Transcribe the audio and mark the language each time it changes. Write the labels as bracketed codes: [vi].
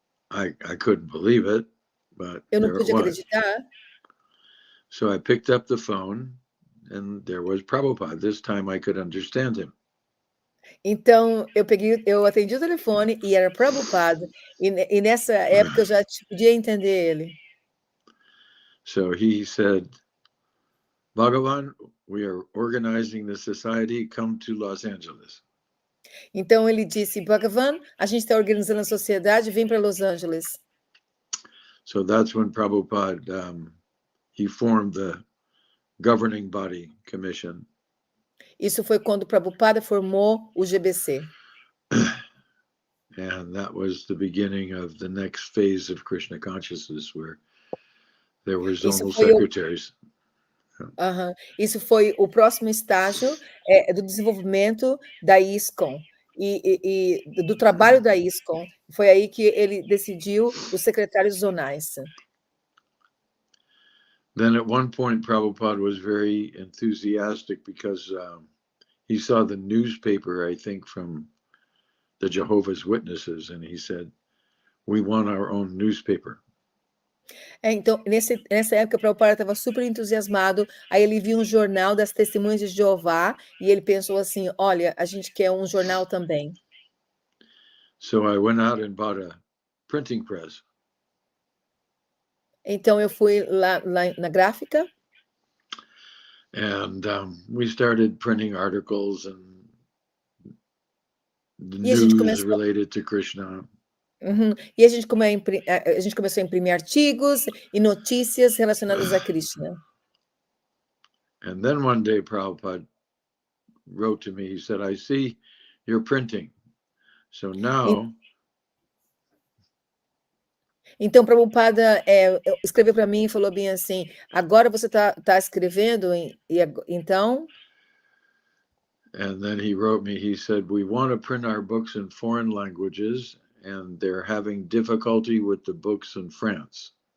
[en] I couldn't believe it, but [pt] Eu não [en] there it [pt] pude [en] was. [pt] acreditar. [en] So I picked up the phone and there was Prabhupada. This time I could understand him. [pt] Então eu atendi o telefone e era Prabhupada, e nessa época eu já podia entender ele. [en] So he said, Bhagavan, we are organizing the society, come to Los Angeles. [pt] Então ele disse, Bhagavan, a gente está organizando a sociedade, vem para Los Angeles. [en] So that's when Prabhupada, he formed the governing body commission. [pt] Isso foi quando Prabhupada formou o GBC. [en] And that was the beginning of the next phase of Krishna consciousness, where there were zonal secretaries. [pt] Isso foi o próximo estágio do desenvolvimento da ISKCON e do trabalho da ISKCON. Foi aí que ele decidiu os secretários zonais. [en] Then at one point, Prabhupada was very enthusiastic because he saw the newspaper, I think, from the Jehovah's Witnesses, and he said, we want our own newspaper. [pt] Então, nessa época, o Prabhupada estava super entusiasmado, aí ele viu um jornal das Testemunhas de Jeová, e ele pensou assim, olha, a gente quer um jornal também. [en] So I went out and bought a printing press. [pt] Então, eu fui lá na gráfica. [en] And we started printing articles and the news related to Krishna. [pt] E a gente começou a imprimir artigos e notícias relacionadas a Krishna. [en] And then one day Prabhupada wrote to me, he said, I see you're printing. So now... [pt] Então, Prabhupada escreveu para mim e falou bem assim, agora você tá escrevendo, então... [en] And then he wrote me, he said, we want to print our books in foreign languages and they're having difficulty with the books in France.